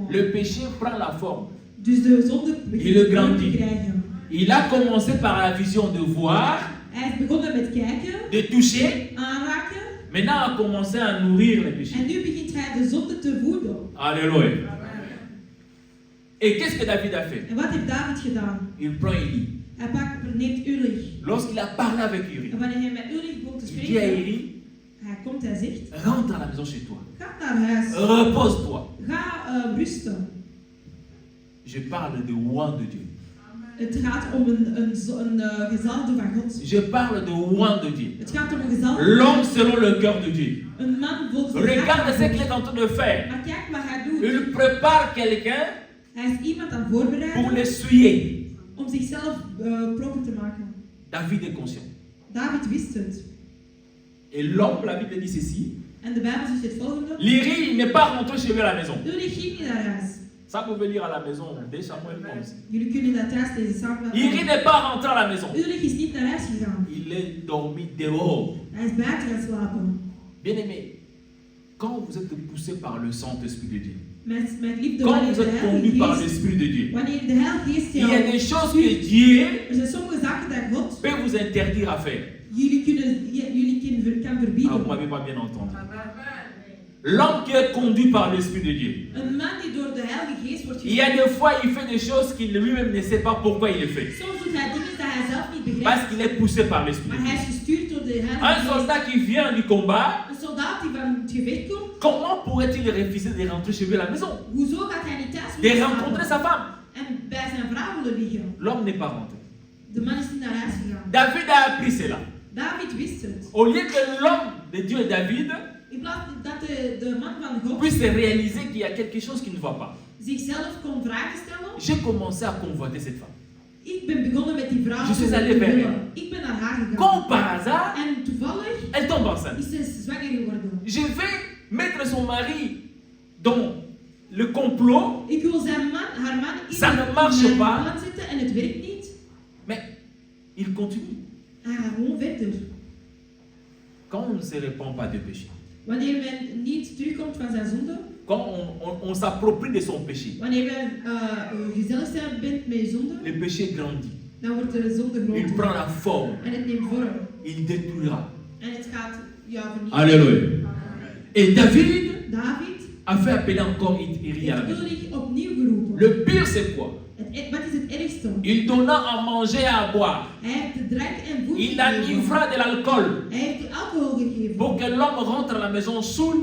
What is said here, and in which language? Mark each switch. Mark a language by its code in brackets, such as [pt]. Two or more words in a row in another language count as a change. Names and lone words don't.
[fr] Le péché prend la forme. [nl] Dus de zonde begint [fr] le [nl] vorm [fr] grandit. [nl] te krijgen. [fr] Il a commencé par la vision de voir, [nl] Hij is begonnen met kijken, [fr] de toucher. [nl] aanraken. [fr] Maintenant, a commencé à nourrir le péché. [nl] En nu begint hij de zonde te voeden. [fr] Alléluia. Et qu'est-ce que David a fait? [nl] En wat heeft David gedaan? [fr] Il prend Élie. [nl] Hij neemt Ulich. [fr] Lorsqu'il a parlé avec Uri, [nl] En wanneer hij met Ulich begon te [fr] il dit à [nl] spreken, [fr] Élie, [nl] hij komt en zegt, [fr] rentre à la maison chez toi. [nl] ga naar huis. [fr] Repose-toi. [nl] Ga rusten. [fr] Je parle de oint de Dieu. [nl] Het gaat om een gezalfde van God. [fr] Je parle de oint de Dieu. [nl] Het gaat om een gezalfde. [fr] L'homme selon le cœur de Dieu. [nl] Een man volgens de [fr] Regarde [nl] hart [fr] ce [nl] van [fr] qu'il [nl] God. [fr] est en train de faire. [nl] Maar kijk wat hij doet. [fr] Il prépare quelqu'un [nl] Hij is iemand aan het [fr] pour [nl] voorbereiden [fr] l'essuyer. [nl] om zichzelf proper te maken. [fr] David est conscient. [nl] David wist het. [fr] Et l'homme, la Bible dit ceci. [nl] En de Bijbel zegt het volgende. [fr] L'Iri n'est pas rentré chez lui à la maison. [nl] Ulich ging niet naar huis. [fr] Ça vous pouvez lire à la maison, dès Samuel comme ça. [nl] Jullie kunnen dat thuis lezen samen. [fr] Iri n'est pas rentré à la maison. [nl] Ulich is niet naar huis gegaan. [fr] Il est dormi dehors. [nl] Hij is buiten gaan slapen. [fr] Bien-aimé, quand vous êtes poussé par le Saint-Esprit de Dieu, [nl] Mijn liefde, [fr] quand [nl] wanneer [fr] vous [nl] de [fr] êtes conduit [nl] Heilige [fr] par [nl] Geest, [fr] l'Esprit de Dieu, [nl] wanneer de Heilige Geest [fr] il y a [nl] jou [fr] des choses [nl] stuurt, [fr] que Dieu [nl] er zijn sommige zaken dat God [fr] peut vous interdire à faire. [nl] jullie kan [fr] Ah, [nl] verbieden. [fr] vous m'avez pas bien entendu. L'homme qui est conduit par l'Esprit de Dieu, [nl] Een man die door de Heilige Geest wordt [fr] il y a [nl] gestuurd, [fr] des fois il fait des choses qu'il lui-même ne sait pas pourquoi il les fait. [nl] soms doet hij dingen dat hij zelf niet [fr] Parce [nl] begrijpt, [fr] qu'il est poussé par l'Esprit de [nl] maar hij [fr] Dieu. [nl] is gestuurd door de [fr] Un [nl] Heilige Geest. [fr] soldat qui vient du combat, [nl] Een soldaat die van het gevecht komt, [fr] comment pourrait-il refuser de rentrer chez lui à la maison? [nl] hoezo gaat hij niet thuis [fr] De [nl] willen [fr] rencontrer [nl] slapen [fr] sa femme? [nl] en bij zijn vrouw willen liggen? [fr] L'homme n'est pas rentré. [nl] De man is niet naar huis gegaan. [fr] David a appris cela. [nl] David wist het. [fr] Au lieu que l'homme de Dieu David [nl] In plaats dat de man van God [fr] puisse réaliser qu'il y a quelque chose qui ne va pas. [nl] zichzelf kon vragen stellen. [fr] J'ai commencé à convoiter cette femme. [nl] Ik ben begonnen met die vrouw [fr] Je suis [nl] te [fr] allé vers [nl] willen. [fr] elle. [nl] Ik ben naar haar gegaan. [fr] Comme par hasard, [nl] En toevallig [fr] elle tombe enceinte. [nl] is ze zwanger geworden. [fr] Je vais mettre son mari dans le complot, [nl] Ik wil haar man in [fr] Ça ne marche [nl] mijn [fr] pas. [nl] plan zetten en het werkt niet. [fr] mais il continue. [nl] Hij gaat gewoon verder. [fr] Quand on ne se répand pas de péché, [nl] Wanneer men niet terugkomt van zijn zonde, [fr] quand on s'approprie de son péché, [nl] wanneer men gezellig bent met je zonde, [fr] le péché grandit. [nl] dan wordt de zonde [fr] Il [nl] groter. [fr] prend la forme, [nl] En het neemt vorm. [fr] il détruira. [nl] En het gaat jou vernietigen. [fr] Alléluia. Et David [nl] David [fr] a fait appeler encore Uri à la [nl] heeft [fr] maison. [nl] Ulrich opnieuw geroepen. [fr] Le pire, c'est quoi? [nl] Wat is het ergste? [fr] Il donna à manger et à boire. [nl] Hij heeft de drank en voeding [fr] Il [nl] gegeven. [fr] enivra de l'alcool [nl] Hij heeft de alcohol gegeven. [fr] pour que l'homme rentre à la maison saoul